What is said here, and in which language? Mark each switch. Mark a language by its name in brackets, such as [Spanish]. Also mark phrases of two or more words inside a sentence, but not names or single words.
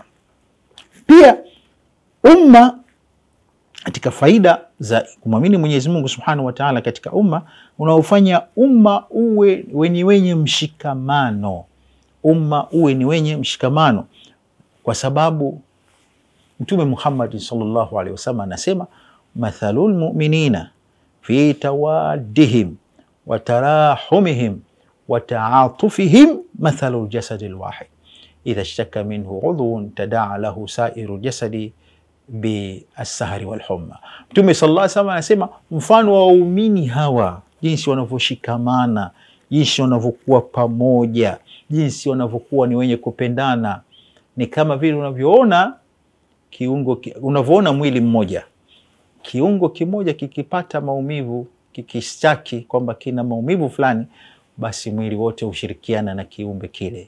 [Swahili] Pia umma, katika faida za kumwamini Mwenyezi Mungu [Arabic] سبحانه وتعالى [Swahili] katika umma, unaofanya umma uwe wenye mshikamano. Umma uwe ni wenye mshikamano kwa sababu Mtume Muhammad [Arabic] صلى الله عليه وسلم [Swahili] anasema, [Arabic] مثل المؤمنين في توادهم وتراحمهم وتعاطفهم مثل الجسد الواحد إذا اشتكى منه عضو تداعى له سائر جسد بالسهر والحمى. [Swahili] Mtume [Arabic] صلى الله عليه وسلم [Swahili] anasema mfano wa waumini hawa, jinsi wanavyoshikamana, jinsi wanavyokuwa pamoja, jinsi wanavyokuwa ni wenye kupendana, ni kama vile unavyoona mwili mmoja, kiungo kimoja kikipata maumivu, kikistaki kwamba kina maumivu fulani, basi mwili wote ushirikiana na kiumbe kile.